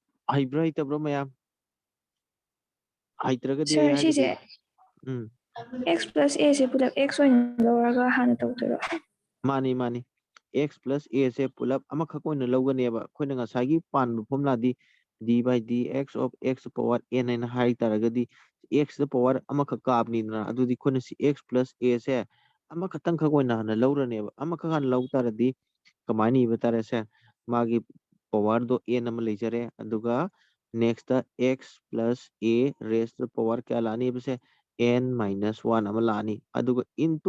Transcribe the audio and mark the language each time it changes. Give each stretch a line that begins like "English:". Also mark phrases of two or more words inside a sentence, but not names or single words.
Manipuri: ꯍꯩꯕ꯭ꯔꯥ ꯍꯩꯇꯕ꯭ꯔꯣ ꯃꯌꯥꯝ ꯍꯩꯇ꯭ꯔꯒꯗꯤ ꯑꯩ ꯁꯥꯔ ꯍꯥꯏꯕꯗꯤ ꯁꯤꯁꯦ ꯎꯝ x + a ꯁꯦ ꯄꯨꯂꯞ x ꯑꯣꯏꯅ ꯂꯧꯔꯒ ꯍꯥꯟꯅ ꯇꯧꯗꯣꯏꯔꯣ? ꯃꯥꯅꯤ ꯃꯥꯅꯤ x + a ꯁꯦ ꯄꯨꯂꯞ ꯑꯃꯈꯛ ꯑꯣꯏꯅ ꯂꯧꯒꯅꯦꯕ ꯑꯩꯈꯣꯏꯅ ꯉꯁꯥꯏꯒꯤ ꯄꯥꯟꯕ ꯐꯣꯔꯃꯨꯂꯥꯗꯤ
English: d/dx of x power n
Manipuri: ꯍꯥꯏꯅ ꯍꯥꯏ ꯇꯥꯔꯒꯗꯤ x ꯗ ꯄꯋꯥꯔ ꯑꯃꯈꯛ ꯀꯥꯕꯅꯤꯗꯅ ꯑꯗꯨꯗꯤ ꯑꯩꯈꯣꯏꯅ ꯁꯤ x + a ꯁꯦ ꯑꯃꯈꯛꯇꯪꯈꯛ ꯑꯣꯏꯅ ꯍꯥꯟꯅ ꯂꯧꯔꯅꯦꯕ ꯑꯃꯈꯛ ꯍꯥꯟꯅ ꯂꯧ ꯇꯥꯔꯗꯤ ꯀꯃꯥꯏꯅ ꯏꯕ ꯇꯥꯔꯦ ꯁꯦ ꯃꯥꯒꯤ ꯄꯋꯥꯔꯗꯣ n ꯑꯃ ꯂꯩꯖꯔꯦ ꯑꯗꯨꯒ
English: next x + a raise to power
Manipuri: ꯀꯌꯥ ꯂꯥꯛꯑꯅꯤꯕꯁꯦ n - 1 ꯑꯃ ꯂꯥꯛꯑꯅꯤ ꯑꯗꯨꯒ ꯏꯟꯇꯨ